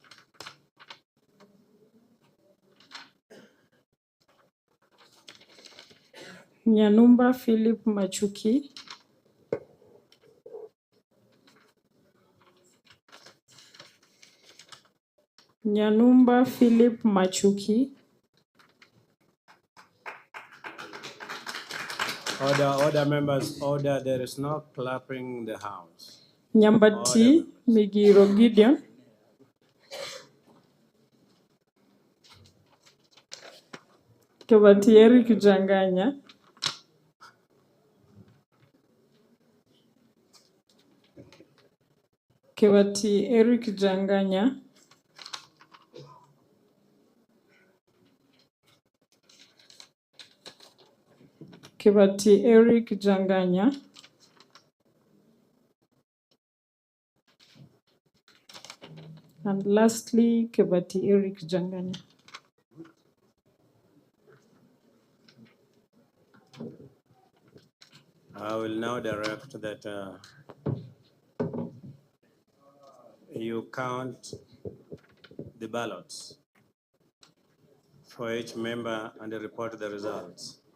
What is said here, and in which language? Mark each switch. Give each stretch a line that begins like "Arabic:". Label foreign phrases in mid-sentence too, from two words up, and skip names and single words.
English: Nyanumba Philip Machuki. Nyanumba Philip Machuki. Order, members, order. There is no clapping in the house. Nyambati Migiro Gideon. Kibati Eric Janganya. Kibati Eric Janganya. Kibati Eric Janganya. And lastly, Kibati Eric Janganya. I will now direct that you count the ballots for each member and report the results.